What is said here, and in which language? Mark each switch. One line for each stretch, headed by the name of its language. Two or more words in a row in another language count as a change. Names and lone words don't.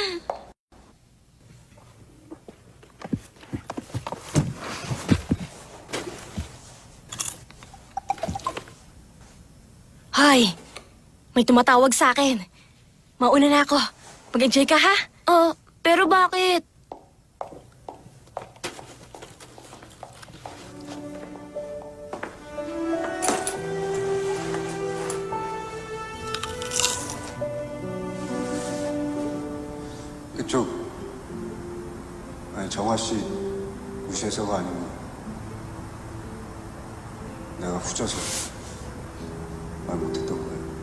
Filipino: Hoy, may tumatawag sa akin. Mauna na ako. Mag-enjoy ka, ha? Oh, pero bakit?
Korean: 그쪽 아니 정화 씨 무시해서가 아니고 내가 후져서 말 못했던 거예요.